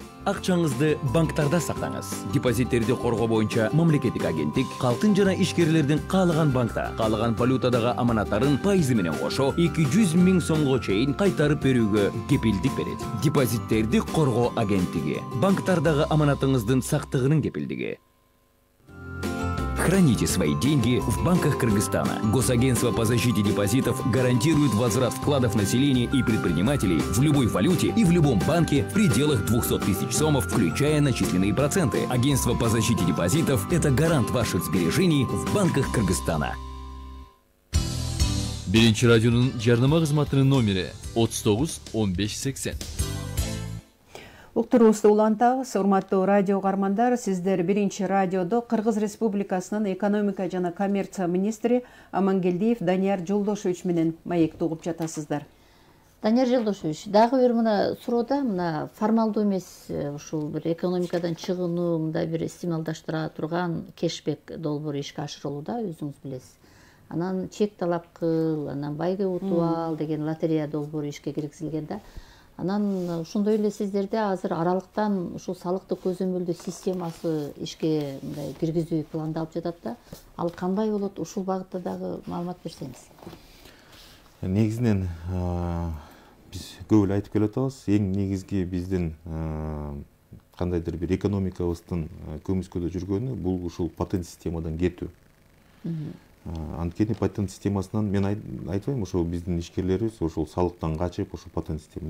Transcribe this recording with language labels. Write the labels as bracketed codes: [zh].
[ky] Акчаңызды банктарда сактаңыз. Депозиттерди коргоо боюнча мамлекеттик агенттик калктын жана ишкерлердин каалаган банкта, каалаган валютадагы аманаттарын пайызы менен кошо 200 000 сомго чейин кайтарып берүүгө кепилдик берет. Депозиттерди коргоо агенттиги. Банктардагы аманатыңыздын сактыгынын кепилдиги. [ru] Храните свои деньги в банках Кыргызстана. Госагентство по защите депозитов гарантирует возврат вкладов населения и предпринимателей в любой валюте и в любом банке в пределах 200 000 сомов, включая начисленные проценты. Агентство по защите депозитов – это гарант ваших сбережений в банках Кыргызстана. [ky] Биринчи радионун жарнама кызматынын номери 39 15 80. Уктуруубузду улантабыз, урматтуу радио каармандар, сиздер Биринчи радиодо Кыргыз Республикасынын экономика жана коммерция министри Амангелдиев Данияр Жолдошевич менен маекти угуп жатасыздар. Данияр Жолдошевич, дагы бир мына суроода, мына формалдуу эмес ушул бир экономикадан чыгууну мындай бир стимулдаштыра турган кешбек долбоору ишке ашырылууда, өзүңүз билесиз. Анан чек талап кыл, анан байга утуп ал деген лотерея долбоору ишке киргизилген да. Анан ошондой эле сиздерде азыр аралыктан ушул салыктык көзөмөлдөө системасы ишке мындай киргизүү пландалып жатат да. Ал кандай болот? Ушул багытта дагы маалымат берсеңиз. Негизинен биз көп эле айтып келатабыз. Эң негизги биздин кандайдыр бир экономикабыздын көмүскөдө жүргөнү бул ушул патент системадан кетүү. Анткени патент системасынан мен айтпайм, ошол биздин ишкерлерибиз ошол салыктан качып, ошол патент система.